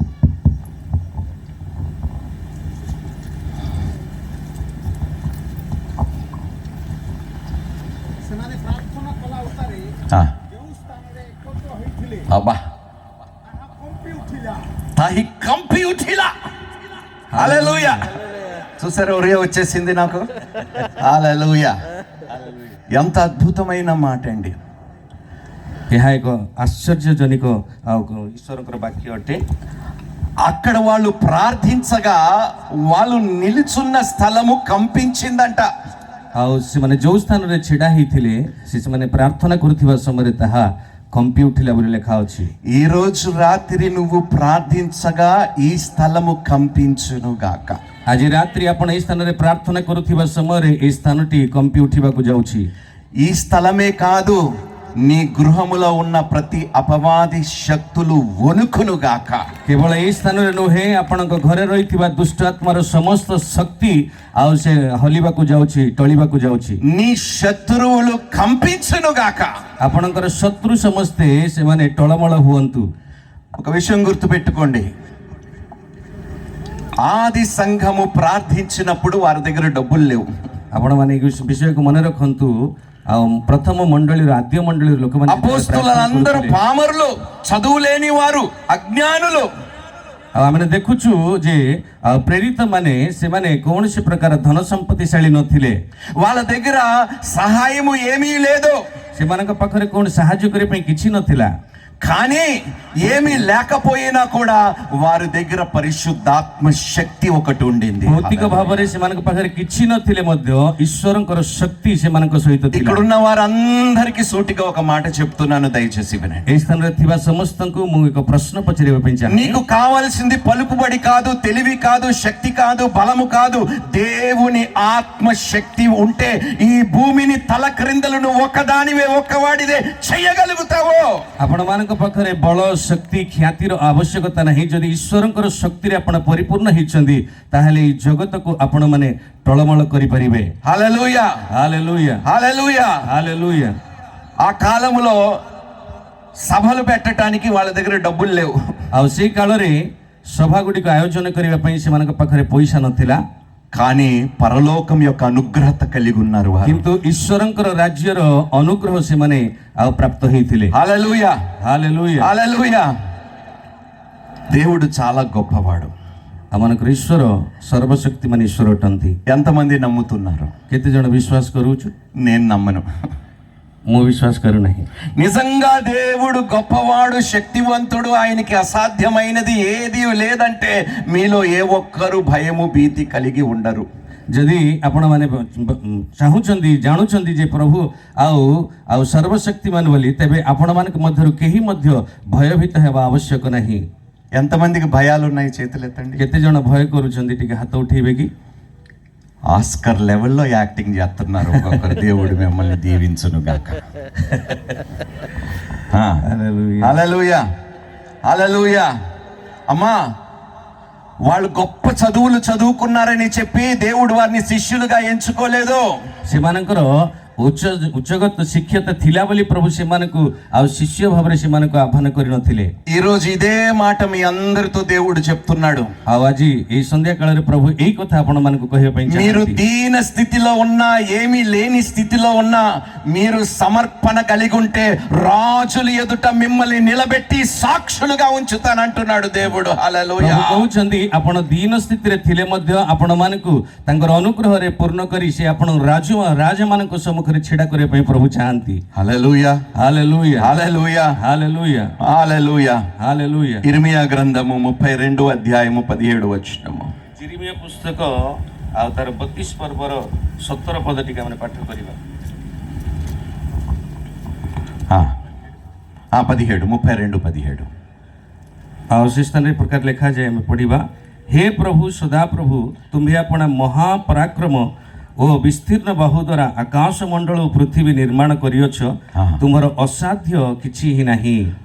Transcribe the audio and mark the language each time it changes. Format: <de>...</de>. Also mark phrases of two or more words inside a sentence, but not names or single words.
<or>ଅବ୍ବା ତାହି କମ୍ପି ଉଠିଲା.</or> <te>హల్లెలూయా. చూసారా, ఒరే వచ్చేసింది నాకు. హల్లెలూయా. ఎంత అద్భుతమైన మాట అండి.</te> <or>ଏହା ଏକ ଆଶ୍ଚର୍ଯ୍ୟଜନକ ଆଉ ଈଶ୍ୱରଙ୍କର ବାକ୍ୟ ଅଟେ।</or> <te>అక్కడ వాళ్ళు ప్రార్థించగా వాళ్ళు నిలుచున్న స్థలము కంపించిందంట.</te> <or>ଆଉ ସେମାନେ ଯେଉଁ ସ୍ଥାନରେ ଛିଡ଼ା ହେଇଥିଲେ ସେମାନେ ପ୍ରାର୍ଥନା କରୁଥିବା ସମୟରେ ତାହା କମ୍ପି ଉଠିଲା ବୋଲି ଲେଖା ଅଛି।</or> <te>ఈ రోజు రాత్రి నువ్వు ప్రార్థించగా ఈ స్థలము కంపించును గాక.</te> <or>ଆଜି ରାତ୍ରି ଆପଣ ଏହି ସ୍ଥାନରେ ପ୍ରାର୍ଥନା କରୁଥିବା ସମୟରେ ଏହି ସ୍ଥାନଟି କମ୍ପି ଉଠିବାକୁ ଯାଉଛି।</or> <te>ఈ స్థలమే కాదు, నీ గృహములో ఉన్న ప్రతి అపవాది శక్తులు వణుకును గాక.</te> <or>କେବଳ ଏହି ସ୍ଥାନରେ ନୁହେଁ, ଆପଣଙ୍କ ଘରେ ରହିଥିବା ଦୁଷ୍ଟ ଆତ୍ମାର ସମସ୍ତ ଶକ୍ତି ଆଉ ସେ ହଲିବାକୁ ଯାଉଛି, ଟଳିବାକୁ ଯାଉଛି।</or> <te>నీ శత్రువులు కంపించును గాక.</te> <or>ଆପଣଙ୍କର ଶତ୍ରୁ ସମସ୍ତେ ସେମାନେ ଟଳମଳ ହୁଅନ୍ତୁ।</or> <te>ఒక విషయం గుర్తుపెట్టుకోండి, ఆది సంఘము ప్రార్థించినప్పుడు వారి దగ్గర డబ్బులు లేవు.</te> <or>ଆପଣମାନେ ଏହି ବିଷୟକୁ ମନେ ରଖନ୍ତୁ। ଆଉ ପ୍ରଥମ ମଣ୍ଡଳୀର ଆଦ୍ୟ ମଣ୍ଡଳୀର ଲୋକମାନେ</or> <te>అపోస్తులందరూ పామరులు, చదువు లేని వారు, అజ్ఞానులు.</te> <or>ଆଉ ଆମେ ଦେଖୁଛୁ ଯେ ପ୍ରେରିତ ମାନେ ସେମାନେ କୌଣସି ପ୍ରକାର ଧନ ସମ୍ପତ୍ତିଶାଳୀ ନଥିଲେ।</or> <te>వాళ్ళ దగ్గర సహాయము ఏమీ లేదు.</te> <or>ସେମାନଙ୍କ ପାଖରେ କୌଣସି ସାହାଯ୍ୟ କରିବା ପାଇଁ କିଛି ନଥିଲା।</or> <te>కానీ ఏమీ లేకపోయినా కూడా వారి దగ్గర పరిశుద్ధాత్మ శక్తి ఒకటి ఉండింది.</te> <or>భౌతిక ଭାବରେ ସେମାନଙ୍କ ପାଖରେ କିଛି ନଥିଲେ ମଧ୍ୟ ଈଶ୍ୱରଙ୍କର ଶକ୍ତି ସେମାନଙ୍କ ସହିତ ଥିଲା।</or> <te>ఇక్కడ ఉన్న వారందరికీ సూటిగా ఒక మాట చెప్తున్నాను, దయచేసి వినండి.</te> <or>ଏହି ସ୍ଥାନରେ ଥିବା ସମସ୍ତଙ୍କୁ ମୁଁ ଏକ ପ୍ରଶ୍ନ పଚାରିବା ପାଇଁ ଚାହେଁ।</or> <te>నీకు కావాల్సింది పలుకుబడి కాదు, తెలివి కాదు, శక్తి కాదు, బలము కాదు. దేవుని ఆత్మ శక్తి ఉంటే ఈ భూమిని తల క్రిందలను ఒక్కదానివే ఒక్కవాడిదే చేయగలుగుతావు.</te> <or>ଆପଣମାନଙ୍କ ପାଖରେ ବଳ, ଶକ୍ତି, ଖ୍ୟାତିର ଆବଶ୍ୟକତା ନାହିଁ। ଯଦି ଈଶ୍ୱରଙ୍କର ଶକ୍ତିରେ ଆପଣ ପରିପୂର୍ଣ୍ଣ ହେଇଛନ୍ତି ତାହେଲେ ଏହି ଜଗତକୁ ଆପଣମାନେ ଟଳମଳ କରିପାରିବେ।</or> <te>హల్లెలూయా,</te> <or>ହାଲେଲୁୟା,</or> <te>హల్లెలూయా.</te> <or>ହାଲେଲୁୟା।</or> <te>ఆ కాలంలో సభలు పెట్టడానికి వాళ్ళ దగ్గర డబ్బులు లేవు.</te> <or>ଆଉ ସେଇ କାଳରେ ସଭା ଗୁଡ଼ିକ ଆୟୋଜନ କରିବା ପାଇଁ ସେମାନଙ୍କ ପାଖରେ ପଇସା ନଥିଲା।</or> <te>కానీ పరలోకం యొక్క అనుగ్రహత కలిగి ఉన్నారు వారు.</te> <or>କିନ୍ତୁ ଈଶ୍ୱରଙ୍କର ରାଜ୍ୟର ଅନୁଗ୍ରହ ସେମାନେ ଆଉ ପ୍ରାପ୍ତ ହେଇଥିଲେ।</or> <te>హల్లెలూయా,</te> <or>ହାଲେଲୁୟା।</or> <te>హల్లెలూయా. దేవుడు చాలా గొప్పవాడు.</te> <or>ଆମମାନଙ୍କର ଈଶ୍ୱର ସର୍ବଶକ୍ତିମାନ ଈଶ୍ୱର ଅଟନ୍ତି।</or> <te>ఎంతమంది నమ్ముతున్నారు?</te> <or>କେତେ ଜଣ ବିଶ୍ୱାସ କରୁଛୁ?</or> <te>నేను నమ్మను.</te> <or>ମୁଁ ବିଶ୍ୱାସ କରୁନାହିଁ।</or> <te>నిజంగా దేవుడు గొప్పవాడు, శక్తివంతుడు, ఆయనకి అసాధ్యమైనది ఏది లేదంటే మీలో ఏ ఒక్కరు భయము భీతి కలిగి ఉండరు.</te> <or>ଯଦି ଆପଣମାନେ ଚାହୁଁଛନ୍ତି ଜାଣୁଛନ୍ତି ଯେ ପ୍ରଭୁ ଆଉ ସର୍ବଶକ୍ତିମାନ ବୋଲି, ତେବେ ଆପଣମାନଙ୍କ ମଧ୍ୟରୁ କେହି ମଧ୍ୟ ଭୟଭୀତ ହେବା ଆବଶ୍ୟକ ନାହିଁ।</or> <te>ఎంతమందికి భయాలు ఉన్నాయి? చేతులు ఎత్తండి.</te> <or>କେତେ ଜଣ ଭୟ କରୁଛନ୍ତି ଟିକେ ହାତ ఉଠେଇବେ କି?</or> <te>ఆస్కర్ లెవెల్లో యాక్టింగ్ చేస్తున్నారు ఒక్కొక్కరు. దేవుడు మిమ్మల్ని దీవించును గాక. హల్లెలూయా. హల్లెలూయా, హల్లెలూయా. అమ్మా, వాళ్ళు గొప్ప చదువులు చదువుకున్నారని చెప్పి దేవుడు వారిని శిష్యులుగా ఎంచుకోలేదు.</te> <or>ସେମାନଙ୍କର ଉଚ୍ଚଗତ ଶିକ୍ଷତା ଥିଲା ବୋଲି ପ୍ରଭୁ ସେମାନଙ୍କୁ ଆଉ ଶିଷ୍ୟ ଭାବରେ ସେମାନଙ୍କୁ ଆହ୍ୱାନ କରିନଥିଲେ।</or> <te>ఈ రోజు ఇదే మాట మీ అందరితో దేవుడు చెప్తున్నాడు.</te> <or>ଆଉ ଆଜି ଏଇ ସନ୍ଧ୍ୟା କାଳରେ ପ୍ରଭୁ ଏଇ କଥା ଆପଣମାନଙ୍କୁ କହିବା ପାଇଁ</or> <te>మీరు</te> <or>ଚାହାନ୍ତି।</or> <te>దీన స్థితిలో ఉన్నా, ఏమీ లేని స్థితిలో ఉన్నా, మీరు సమర్పణ కలిగి ఉంటే రాజుల ఎదుట మిమ్మల్ని నిలబెట్టి సాక్షులుగా ఉంచుతానంటున్నాడు దేవుడు. హల్లెలూయా.</te> <or>ପ୍ରଭୁ କହୁଛନ୍ତି ଆପଣ ଦୀନ ସ୍ଥିତିରେ ଥିଲେ ମଧ୍ୟ ଆପଣମାନଙ୍କୁ ତାଙ୍କର ଅନୁଗ୍ରହରେ ପୂର୍ଣ୍ଣ କରି ସେ ଆପଣ ରାଜମାନଙ୍କ ସମ୍ମୁଖରେ ଛିଡ଼ା କରିବା ପାଇଁ ପ୍ରଭୁ ଚାହାନ୍ତି।</or> <te>హల్లెలూయా,</te> <or>ହାଲେଲୁୟା,</or> <te>హల్లెలూయా,</te> <or>ହାଲେଲୁୟା,</or> <te>హల్లెలూయా.</te> <or>ହାଲେଲୁୟା।</or> <te>ఇర్మియా గ్రంథము 32 అధ్యాయము 17 వచనము.</te> <or>ଜିରିମିୟା ପୁସ୍ତକ ଆଉ ତାର 32 ପର୍ବର 17 ପଦ ଟିକେ ଆମେ ପାଠ କରିବା। 32:17. ଆଉ ସେ ସ୍ଥାନରେ ପ୍ରକାର ଲେଖାଯାଏ, ଆମେ ପଢ଼ିବା। ହେ ପ୍ରଭୁ ସଦାପ୍ରଭୁ, ତୁମ୍ଭେ ଆପଣା ମହାପରାକ୍ରମ ଓ ବିସ୍ତୀର୍ଣ୍ଣ ବାହୁ ଦ୍ୱାରା ଆକାଶ ମଣ୍ଡଳ ଓ ପୃଥିବୀ ନିର୍ମାଣ କରିଅଛ, ତୁମର ଅସାଧ୍ୟ କିଛି ହିଁ ନାହିଁ।</or>